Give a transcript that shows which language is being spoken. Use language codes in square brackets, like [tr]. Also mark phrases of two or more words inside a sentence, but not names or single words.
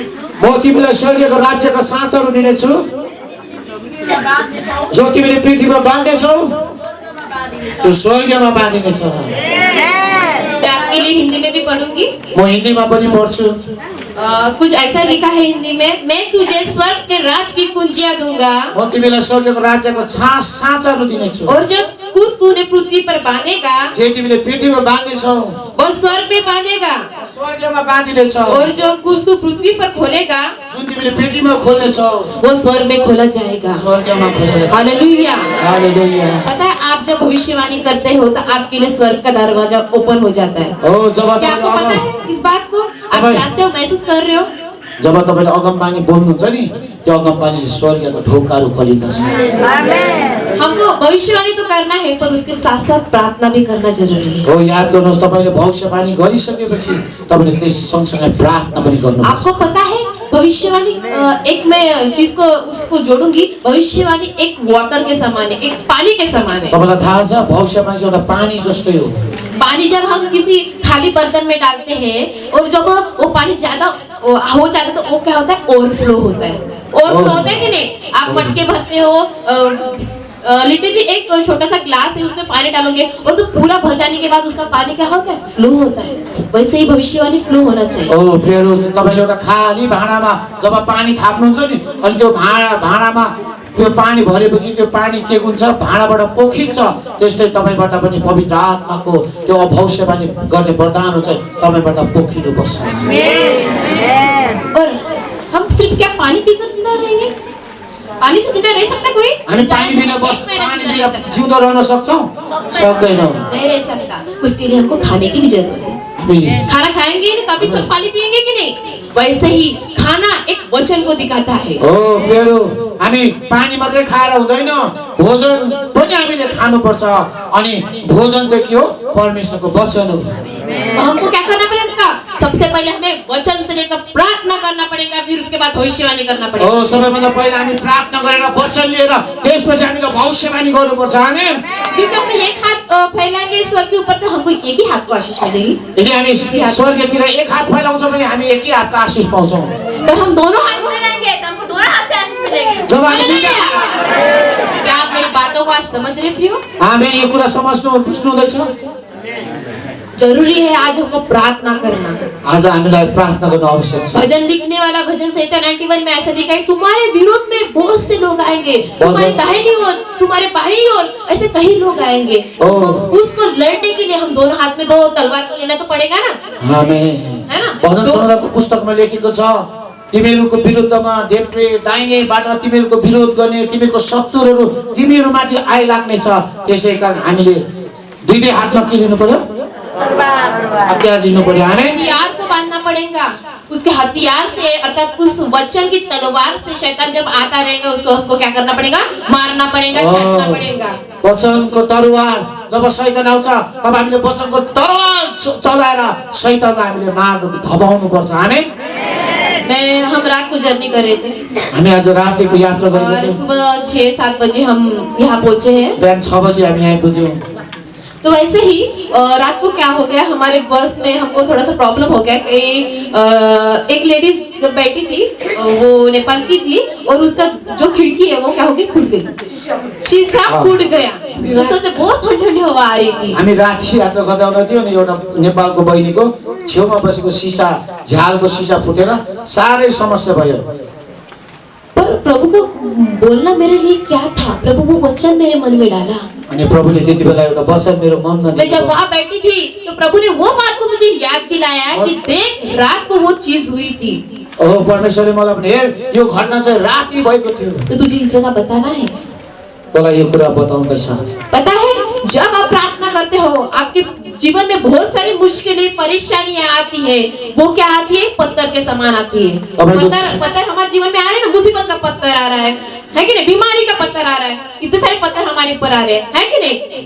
[ne] म तिमीलाई स्वर्गको राज्यका साँचहरू दिनेछु। पृथ्वीमा बाँध्नेछौ, जो तिमीले पृथ्वीमा बाँध्नेछौ स्वर्गमा बाँधिनेछौ। त्यो स्वर्गमा बाँधिनेछ। [hi] मैं आपके लिए हिंदी में भी पढ़ूंगी। [ne] म हिन्दीमा पनि पढ्छु। [hi] कुछ ऐसा लिखा है हिंदी में, मैं तुझे स्वर्ग के राज की कुंजियां दूंगा [ne] म तिमीलाई स्वर्गको राज्यको साँचाहरू दिनेछु। [hi] और जो कुछ तूने पृथ्वी पर बांधेगा [ne] जे तिमीले पृथ्वीमा बाँध्नेछौ [hi] वो स्वर्ग में बांधेगा, [ne] स्वर्गमा बाँधिनेछ। [hi] और जो कुछ तू पृथ्वी पर खोलेगा [ne] जुन तिमीले पृथ्वीमा खोल्नेछौ [hi] वो स्वर्ग में खोला जाएगा। [ne] स्वर्गमा खोल्नेछ। हालेलुया। हालेलुया। [hi] पता है, आप जब भविष्यवाणी करते हो तो आपके लिए स्वर्ग का दरवाजा ओपन हो जाता है। [ne] हो जब [hi] क्या आपको पता है इस बात को? आप अबे। जानते हो, महसूस कर रहे हो? [ne] जब तपाईले अगमबानी बोल्नुहुन्छ नि त्यो अगमबानीले स्वर्गको ढोकाहरू खोलिदछ। [hi] हमको भविष्यवाणी तो करना है, पर उसके साथ साथ प्रार्थना भी करना जरूरी है। [ne] हो याद गर्नुहोस्, तपाईले भविष्यवाणी गरिसकेपछि तपाईले त्यस सँगसँगै प्रार्थना पनि गर्नुपर्छ। [hi] आपको पता है भविष्यवाणी, एक मैं चीज को उसको जोड़ूंगी, भविष्यवाणी एक वाटर के समान है, एक पानी के समान है। [ne] तपाईलाई थाहा छ भविष्यवाणी चाहिँ एउटा पानी जस्तै हो। [hi] पानी जब हम किसी खाली बर्तन में डालते हैं और जब वो पानी ज्यादा हो जाता है तो वो क्या होता है? ओवरफ्लो होता है। ओवरफ्लो होता है कि नहीं? आप मटके भरते हो, लिटरली एक छोटा सा ग्लास है, उसमें पानी डालोगे और तो पूरा भर जाने के बाद उसका पानी क्या होता है? फ्लो होता है। वैसे ही भविष्यवाणी फ्लो होना चाहिए। [ne] ओ प्रियहरू, तपाईले एउटा खाली भाँडामा जब पानी थाप्नुहुन्छ नि अनि त्यो भाँडामा त्यो पानी भरेपछि त्यो पानी के हुन्छ? भाँडाबाट पोखिन्छ। त्यस्तै तपाईबाट पनि पवित्र आत्माको त्यो भविष्यवाणी गर्ने वरदान चाहिँ तपाईबाट पोखिनुपर्छ। [hi] और हम सिर्फ क्या पानी पीकर जिंदा रहेंगे? पानी से जिंदा रह सकता कोई? [ne] हामी पानी बिना बस पानी बिना जिउँदो रहन सक्छौँ? सक्दैनौँ। [hi] नहीं रह सकता। उसके लिए हमको खाने की भी जरूरत है। खाना खाएंगे नहीं तभी तक पानी पिएंगे कि नहीं? वैसे ही खाना एक वचन को दिखाता है। [ne] हो प्रियहरू, हामी पानी मात्रै खाएर हुँदैन, भोजन पनि हामीले खानुपर्छ। अनि भोजन चाहिँ के हो? परमेश्वरको वचन हो। [hi] तो हमको क्या करना पड़ेगा? सबसे पहले हमें वचन से लेकर प्रार्थना करना पड़ेगा, फिर उसके बाद भविष्यवाणी करना पड़ेगा। [ne] हो सबैभन्दा पहिला हामी प्रार्थना गरेर वचन लिएर त्यसपछि हामीले भविष्यवाणी गर्नुपर्छ। आमेन। [hi] क्योंकि हम एक हाथ फैलाएंगे ईश्वर के ऊपर तो हमको एक ही हाथ को आशीष मिलेगी। [ne] यदि हामी स्वर्गतिर एक हात फैलाउँछौँ भने हामी एक ही हातको आशीष पाउँछौँ। [hi] पर हम दोनों हाथ फैलाएंगे तो हमको दोनों हाथ से आशीष मिलेगी। [ne] जब हामी [hi] क्या आप मेरी बातों को आज समझ रहे प्रियो? [ne] आमेन, यो कुरा समझ्नु बुझ्नु हुँदैछ? [hi] जरूरी है आज हमको प्रार्थना करना। [ne] आज हामीलाई प्रार्थना गर्नु आवश्यक छ। [hi] भजन लिखने वाला भजन संहिता 91 में ऐसा लिखा है, तुम्हारे विरोध में बहुत से लोग आएंगे, तुम्हारे दाहिनी ओर, तुम्हारे बाईं ओर, ऐसे कई लोग आएंगे। उसको लड़ने के लिए हम दोनों हाथ में दो तलवार को लेना तो पड़ेगा ना? आमेन। है ना? [ne] भजन सङ्ग्रहको पुस्तकमा लेखेको छ, तिमीहरूको विरुद्धमा देब्रे दाहिनेबाट तिमीहरूको विरोध गर्ने तिमीहरूको शत्रुहरू तिमीहरूमाथि आइलाग्नेछ। त्यसै कारण हामीले दुईटै हातमा के लिनु पर्यो? हतियार लिनु पर्यो। [hi] हथियार को बांधना पड़ेगा। उसके हथियार से अर्थात उस वचन की तलवार से शैतान जब आता रहेगा उसको हमको क्या करना पड़ेगा? मारना पड़ेगा, छाटना पड़ेगा। [ne] वचनको तरवार जब शैतान आउँछ तब हामीले वचनको तरवार चलाएर शैतानलाई हामीले मार्नु धपाउनु पर्छ। आमेन। [hi] हम रात को जर्नी कर रहे थे [ne] हामी आज रातिको यात्रा गरेको [hi] और [ne] थियौँ। [hi] सुबह 6-7 बजे हम यहाँ पहुँचे हैं। [ne] बिहान 6 बजे हामी आइपुग्यौँ। [hi] तो वैसे ही रात को क्या हो गया, हमारे बस में हमको थोड़ा सा प्रॉब्लम हो गया कि एक लेडीज जब बैठी थी वो नेपाल की थी और उसका जो खिड़की है वो क्या हो गई? फूट गई। शीशा फूट गया। उससे से बहुत ठंडी हवा आ रही थी। [ne] हामी राति यात्रा गर्दा हुँदा थियो नि एउटा नेपालको बहिनीको छेउमा बसेको सिसा झ्यालको सिसा फुटेर साह्रै समस्या भयो। [hi] पर प्रभु को बोलना मेरे लिए क्या था? प्रभु वो वचन मेरे मन में डाला। [ne] अनि प्रभुले त्यति बेला एउटा वचन मेरो मनमा [hi] मैं जब [ne] दियो। [hi] वहाँ बैठी थी तो प्रभु ने वो बात को मुझे याद दिलाया कि देख रात को वो चीज हुई थी। [ne] ओ परमेश्वरले मलाई भने हेर यो घटना चाहिँ राति भएको थियो। [hi] तो तुझे इस जगह बताना है। [ne] तँलाई यो कुरा बताउँदैछ। [hi] पता है जब आप प्रार्थना करते हो आपके जीवन में बहुत सारी मुश्किलें परेशानियां आती है। वो क्या आती है? पत्थर के समान आती है। पत्थर हमारे जीवन में आ रहे हैं ना, मुसीबत का पत्थर आ रहा है कि नहीं? बीमारी का पत्थर आ रहा है, इतने सारे पत्थर हमारे ऊपर आ रहे हैं, है कि नहीं?